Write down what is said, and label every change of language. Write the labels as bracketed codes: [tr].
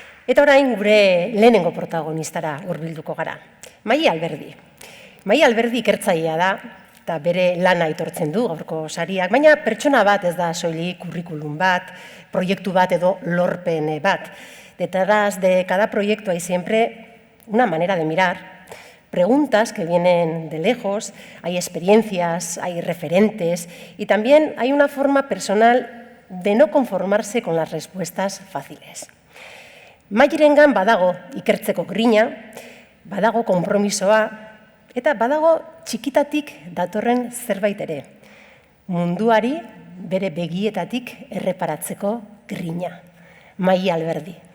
[eu] Eta orain gure lehenengo protagonistara hurbilduko gara. Maie Alberdi. Maie Alberdi ikertzailea da, eta bere lana aitortzen du gaurko sariak, baina pertsona bat ez da soilik kurrikulum bat, proiektu bat edo lorpen bat. [es] Detrás de cada proyecto hay siempre una manera de mirar, preguntas que vienen de lejos, hay experiencias, hay referentes y también hay una forma personal de no conformarse con las respuestas fáciles. [eu] Mairengan badago ikertzeko grina, badago konpromisoa eta badago txikitatik datorren zerbait ere. Munduari bere begietatik erreparatzeko grina. Maie Alberdi.